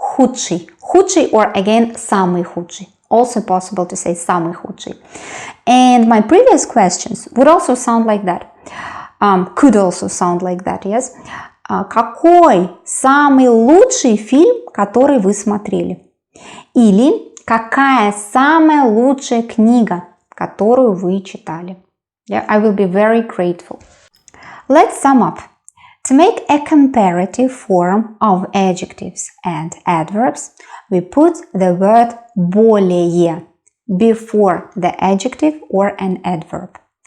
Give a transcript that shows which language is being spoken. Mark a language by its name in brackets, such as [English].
[Russian] худший. Худший or again самый худший. [English] Also possible to say [Russian] самый худший. [English] And my previous questions would also sound like that. Could also sound like that, yes? [Russian] Какой самый лучший фильм, который вы смотрели? Или какая самая лучшая книга, которую вы читали? [English] Yeah, I will be very grateful. Let's sum up. To make a comparative form of adjectives and adverbs, we put the word более before the adjective or an adverb.